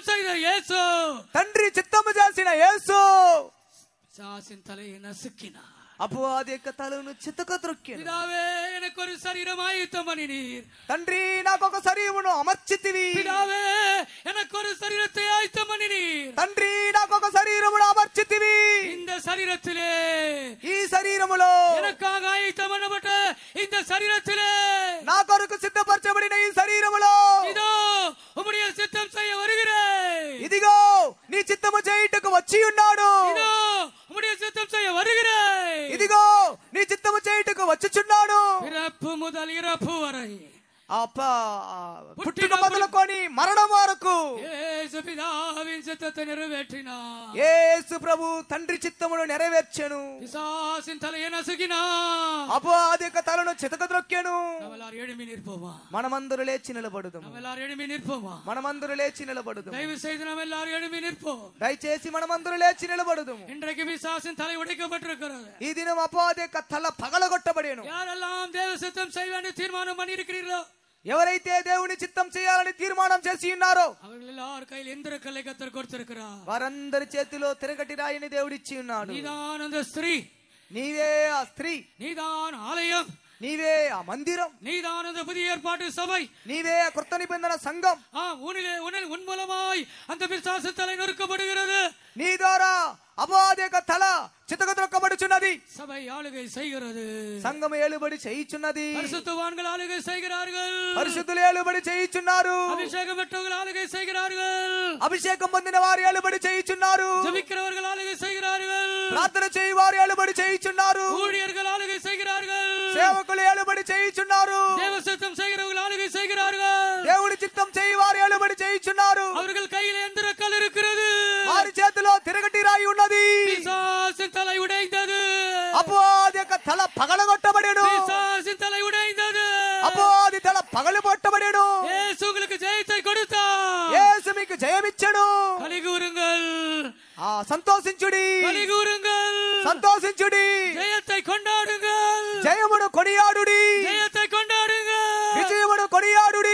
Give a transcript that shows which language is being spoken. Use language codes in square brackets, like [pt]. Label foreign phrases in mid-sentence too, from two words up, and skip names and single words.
[te] యేసు తండ్రి చిత్తము చేసిన యేసు [ta] பிசாசின் தலையை நசுக்கினார். [te] అపవాది యొక్క తలను చితక త్రొక్కెను. [ta] பிதாவே எனக்கு ஒரு சரீரம் ஆயத்தம் பண்ணினீர். [te] తండ్రి నాకు ఒక శరీరమును అమర్చితివి. [ta] பிதாவே எனக்கு ஒரு சரீரத்தை ஆயத்தம் பண்ணினீர். [te] తండ్రి నాకు ఒక శరీరమును అమర్చితివి. [ta] இந்த சரீரத்திலே [te] ఈ శరీరములో [ta] எனக்காக ஆயத்தம் பண்ணப்பட்ட இந்த சரீரத்திலே [te] నా కొరకు సిద్ధపరచబడిన ఈ శరీరములో [ta] இதோ உம்முடைய சித்தம் செய்ய வருகிறேன். [te] ఇదిగో నీ చిత్తము చేయుటకు వచ్చి ఉన్నాడు. [ta] இதோ உம்முடைய சித்தம் செய்ய வருகிறேன். [te] ఇదిగో నీ చిత్తము చేయుటకు వచ్చుచున్నాడు. [ta] பிறப்பு முதல் இறப்பு வரை [te] పుట్టుక మొదలుకొని మరణం వరకు [ta] యేసు పితావిன் சித்தத்தை நிறைவேற்றினார். [te] యేసు ప్రభు తండ్రి చిత్తమును నెరవేర్చెను. [ta] பிசாசின் தலையை நசுக்கினார். [te] అపవాది యొక్క తలను చితక త్రొక్కెను. [ta] நாம் எல்லாரும் எழும்பி நிற்போமா? [te] మనమందరూ లేచి నిలబడుదాం. [ta] நாம் எல்லாரும் எழும்பி நிற்போமா? [te] మనమందరూ లేచి నిలబడుదాం. [ta] தயவு செய்து நாம் எல்லாரும் எழும்பி நிற்போம். [te] దయచేసి మనమందరూ లేచి నిలబడుదాం. [ta] இன்றைக்கு பிசாசின் தலை உடைக்கப்பட்டிருக்கிறது. [te] ఈ దినం అపవాది యొక్క తల పగలగొట్టబడేను. [ta] யாரெல்லாம் தேவ சித்தம் செய்ய வேண்டிய தீர்மானம் பண்ணி இருக்கிறீர்களோ, [te] ఎవరైతే దేవుని చిత్తం చేయాలని తీర్మానం చేసి ఉన్నారో [ta] அவர்கள் எல்லார் கையில் எந்திர கல்லை கத்தர் கொடுத்திருக்கிறார். [te] వారందరి చేతిలో తిరగటి రాయిని దేవుడిచ్చి ఉన్నాడు. [ta] நீதான் அந்த ஸ்திரீ, [te] నీవే ఆ స్త్రీ, [ta] நீதான் ஆலயம், [te] నీవే ఆ మందిరం, [ta] நீதான் அந்த புதிய ஏற்பாட்டு சபை, [te] నీవే ఆ కొత్త నిబంధన సంఘం. [ta] உன் மூலமாய் அந்த பிசாசு தலை நொறுக்கப்படுகிறது. [te] నీ ద్వారా అపవాది యొక్క తల చితకత్రొక్కబడుచున్నది. [ta] சபை ஆளுகை செய்கிறது. [te] సంఘం ఏలుబడి చేయుచున్నది. [ta] பரிசுத்தவான்கள் ஆளுகை செய்கிறார்கள். [te] పరిశుద్ధులు ఏలుబడి చేయుచున్నారు. [ta] அபிஷேகம் பெற்றவர்கள் ஆளுகை செய்கிறார்கள். [te] అభిషేకం పొందిన వారు ఏలుబడి చేయుచున్నారు. [ta] ஜெபிக்கிறவர்கள் ஆளுகை செய்கிறார்கள். [te] ప్రార్థన చేయి వారు ఏలుబడి చేయుచున్నారు. [ta] ஊழியர்கள் ஆளுகை செய்கிறார்கள். [te] సేవకులు ఏలుబడి చేయుచున్నారు. [ta] தேவ சித்தம் செய்கிறவர்கள் ஆளுகை செய்கிறார்கள். [te] దేవుడి చిత్తం చేయి వారు ఏలుబడి చేయుచున్నారు. [ta] அவர்கள் கையில் எந்திர கல் இருக்கிறது. [te] వారి చేతిలో తిరగటి రాయి ఉన్నది. [ta] பிசாசின் தலை உடைந்தது. [te] అపవాది యొక్క తల పగలగొట్టబడెను. [ta] பிசாசின் தலை உடைந்தது. [te] అపవాది తల పగలగొట్టబడెను. [ta] యేసు உங்களுக்கு ஜெயத்தை கொடுத்தார். [te] యేసు మీకు జయమిచ్చెను. [ta] கலிகூருங்கள், [te] సంతోషించుడి, [ta] கலிகூருங்கள், [te] సంతోషించుడి, [ta] ஜெயத்தை கொண்டாடுங்கள், [te] జయమును కొనియాడుడి, [ta] ஜெயத்தை கொண்டாடுங்கள். [te] విజయమును కొనియాడుడి.